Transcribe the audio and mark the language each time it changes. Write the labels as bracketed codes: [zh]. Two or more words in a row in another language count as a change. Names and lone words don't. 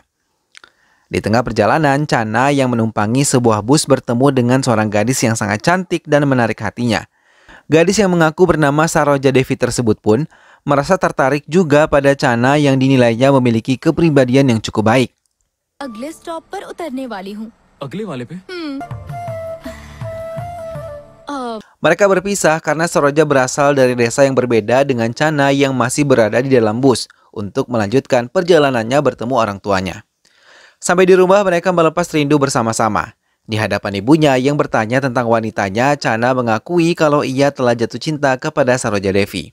[id] Di tengah perjalanan, Chana yang menumpangi sebuah bus bertemu dengan seorang gadis yang sangat cantik dan menarik hatinya. Gadis yang mengaku bernama Saroja Devi tersebut pun merasa tertarik juga pada Chana yang dinilainya memiliki kepribadian yang cukup baik. [hi] अगले स्टॉप पर उतरने वाली हूँ। अगले वाले पे? [id] Mereka berpisah karena Saroja berasal dari desa yang berbeda dengan Chana yang masih berada di dalam bus untuk melanjutkan perjalanannya bertemu orang tuanya. Sampai di rumah, mereka melepas rindu bersama-sama. Di hadapan ibunya yang bertanya tentang wanitanya, Chana mengakui kalau ia telah jatuh cinta kepada Saroja Devi.